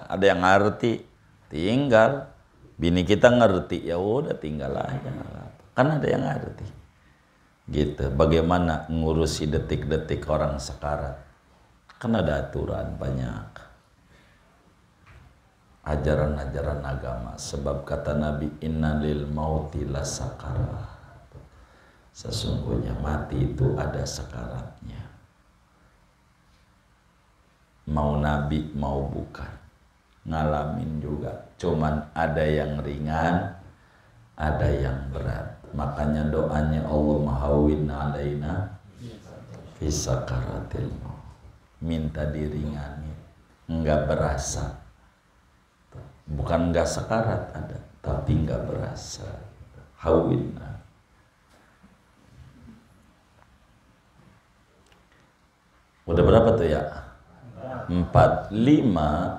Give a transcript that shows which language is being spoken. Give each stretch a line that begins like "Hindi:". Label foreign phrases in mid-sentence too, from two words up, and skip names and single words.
Indonesian: Ada yang ngerti, tinggal. Bini kita ngerti, ya udah tinggal aja. Kan ada yang ngerti. Gitu. Bagaimana ngurusi detik-detik orang sekarat? Kan ada aturan banyak. Ajaran-ajaran agama. Sebab kata Nabi,
Arabic: إن للموت لسكرات.
Indonesian: Sesungguhnya mati itu ada sekaratnya. Mau Nabi mau bukan, ngalamin juga. Cuman ada yang ringan, ada yang berat. Makanya doanya
Arabic: اللهم هون علينا في سكرات الموت.
Indonesian: Minta diringani, enggak berasa. Bukan enggak sekarat ada, tapi enggak berasa. Hawwin. Udah berapa tuh ya? 4, 5.